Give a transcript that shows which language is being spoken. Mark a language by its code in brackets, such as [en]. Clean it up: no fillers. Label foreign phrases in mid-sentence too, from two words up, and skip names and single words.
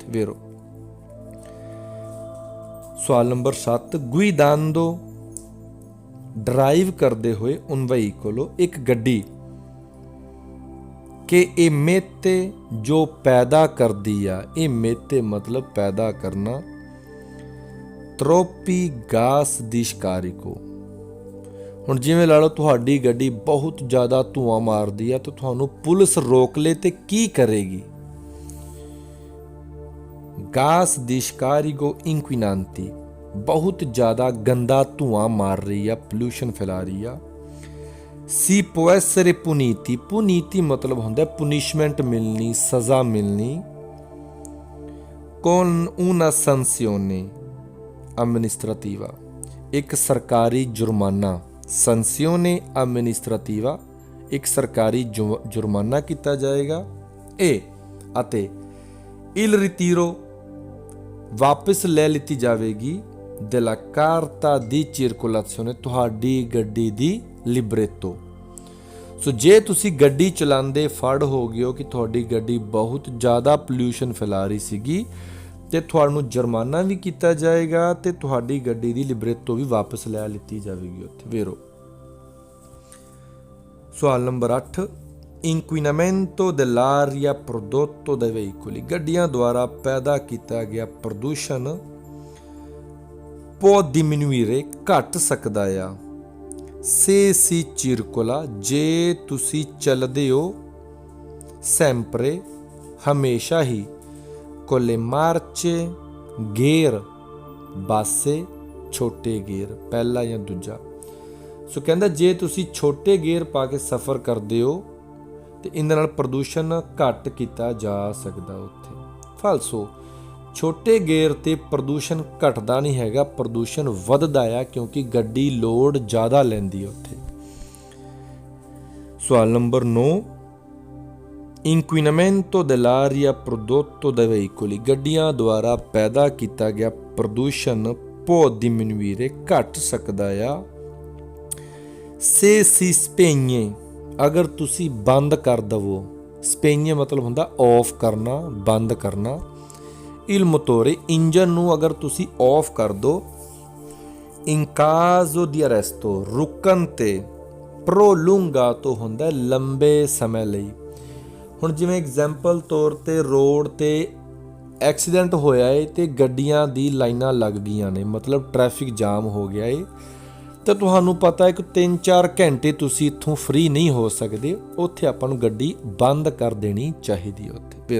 [pa] ਵੇਰੋ, ਸਵਾਲ ਨੰਬਰ 7, guidando, ਡਰਾਈਵ ਕਰਦੇ ਹੋਏ। [it] un veicolo, [pa] ਇੱਕ ਗੱਡੀ। ਕਿ emette, ਜੋ ਪੈਦਾ ਕਰਦੀ ਆ। [it] emette [pa] ਮਤਲਬ ਪੈਦਾ ਕਰਨਾ। [it] troppi gas di scarico, [pa] ਹੁਣ ਜਿਵੇਂ ਲਾ ਲਓ ਤੁਹਾਡੀ ਗੱਡੀ ਬਹੁਤ ਜ਼ਿਆਦਾ ਧੂੰਆਂ ਮਾਰਦੀ ਆ ਤਾਂ ਤੁਹਾਨੂੰ ਪੁਲਿਸ ਰੋਕ ਲੇ ਤੇ ਕੀ ਕਰੇਗੀ? [it] gas di scarico inquinanti, [pa] ਬਹੁਤ ਜ਼ਿਆਦਾ ਗੰਦਾ ਧੂੰਆਂ ਮਾਰ ਰਹੀ ਆ, ਪੋਲਿਊਸ਼ਨ ਫੈਲਾ ਰਹੀ ਆ। [it] si può essere puniti, puniti [pa] ਮਤਲਬ ਹੁੰਦਾ ਪੁਨਿਸ਼ਮੈਂਟ ਮਿਲਣੀ, ਸਜ਼ਾ ਮਿਲਣੀ। [it] con una sanzione amministrativa, [pa] ਇੱਕ ਸਰਕਾਰੀ ਜੁਰਮਾਨਾ। [it] sanzione amministrativa, [pa] ਇੱਕ ਸਰਕਾਰੀ ਜੁਰਮਾਨਾ ਕੀਤਾ ਜਾਏਗਾ। [it] ਅਤੇ il ritiro, [pa] ਵਾਪਸ ਲੈ ਲਿੱਤੀ ਜਾਵੇਗੀ [it] della carta di circolazione, [pa] ਤੁਹਾਡੀ ਗੱਡੀ ਦੀ ਲਿਬਰੇਤੋ। ਸੋ ਜੇ ਤੁਸੀਂ ਗੱਡੀ ਚਲਾਉਂਦੇ ਫੜ ਹੋ ਗਏ ਹੋ ਕਿ ਤੁਹਾਡੀ ਗੱਡੀ ਬਹੁਤ ਜ਼ਿਆਦਾ ਪੋਲਿਊਸ਼ਨ ਫੈਲਾ ਰਹੀ ਸੀਗੀ ਤੇ ਤੁਹਾਨੂੰ ਜੁਰਮਾਨਾ ਵੀ ਕੀਤਾ ਜਾਏਗਾ ਤੇ ਤੁਹਾਡੀ ਗੱਡੀ ਦੀ ਲਿਬਰੇਤੋ ਵੀ ਵਾਪਸ ਲੈ ਲਿੱਤੀ ਜਾਵੇਗੀ ਉੱਥੇ। [it] vero [pa] ਸਵਾਲ ਨੰਬਰ 8, [it] inquinamento dell'aria prodotto dai veicoli। [pa] ਗੱਡੀਆਂ ਦੁਆਰਾ ਪੈਦਾ ਕੀਤਾ ਗਿਆ ਪ੍ਰਦੂਸ਼ਣ [it] può diminuire, [pa] ਘਟ ਸਕਦਾ ਆ, [it] se si circola, [pa] ਜੇ ਤੁਸੀਂ ਚੱਲਦੇ ਹੋ, sempre, ਹਮੇਸ਼ਾ ਹੀ, [it] con le marce, [pa] ਗੇਅਰ ਬਾਸੇ, ਛੋਟੇ ਗੇਅਰ, ਪਹਿਲਾ ਜਾਂ ਦੂਜਾ। ਸੋ ਕਹਿੰਦਾ ਜੇ ਤੁਸੀਂ ਛੋਟੇ ਗੇਅਰ ਪਾ ਕੇ ਸਫ਼ਰ ਕਰਦੇ ਹੋ ਤੇ ਇਹਦੇ ਨਾਲ ਪ੍ਰਦੂਸ਼ਣ ਘੱਟ ਕੀਤਾ ਜਾ ਸਕਦਾ ਉੱਥੇ। ਫਾਲਸੋ, ਛੋਟੇ ਗੇਅਰ ਤੇ ਪ੍ਰਦੂਸ਼ਣ ਘਟਦਾ ਨਹੀਂ ਹੈਗਾ, ਪ੍ਰਦੂਸ਼ਣ ਵੱਧਦਾ ਆ ਕਿਉਂਕਿ ਗੱਡੀ ਲੋਡ ਜ਼ਿਆਦਾ ਲੈਂਦੀ ਹੈ ਉੱਥੇ। ਸਵਾਲ ਨੰਬਰ 9, [it] inquinamento dell'aria prodotto dai veicoli। [pa] ਗੱਡੀਆਂ ਦੁਆਰਾ ਪੈਦਾ ਕੀਤਾ ਗਿਆ ਪ੍ਰਦੂਸ਼ਣ [it] può diminuire, [pa] ਘਟ ਸਕਦਾ ਆ, [it] se si spegne, [pa] ਅਗਰ ਤੁਸੀਂ ਬੰਦ ਕਰ ਦਵੋ। ਸਪੇgne ਮਤਲਬ ਹੁੰਦਾ ਆਫ ਕਰਨਾ, ਬੰਦ ਕਰਨਾ। [it] il motore, [pa] ਇੰਜਨ ਨੂੰ ਅਗਰ ਤੁਸੀਂ ਆਫ ਕਰ ਦੋ। [it] in caso di arresto, [pa] ਰੁਕਣ ਤੇ। prolungato ਹੁੰਦਾ ਲੰਬੇ ਸਮੇਂ ਲਈ। ਹੁਣ ਜਿਵੇਂ ਐਗਜ਼ਾਮਪਲ ਤੌਰ ਤੇ ਰੋਡ ਤੇ ਐਕਸੀਡੈਂਟ ਹੋਇਆ ਏ ਤੇ ਗੱਡੀਆਂ ਦੀ ਲਾਈਨਾਂ ਲੱਗ ਗਈਆਂ ਨੇ, ਮਤਲਬ [en] traffic jam [pa] ਹੋ ਗਿਆ ਏ ਤੇ ਤੁਹਾਨੂੰ ਪਤਾ ਹੈ ਕਿ 3-4 ਘੰਟੇ ਤੁਸੀਂ ਇੱਥੋਂ ਫ੍ਰੀ ਨਹੀਂ ਹੋ ਸਕਦੇ, ਉੱਥੇ ਆਪਾਂ ਨੂੰ ਗੱਡੀ ਬੰਦ ਕਰ ਦੇਣੀ ਚਾਹੀਦੀ ਹੈ ਉੱਥੇ।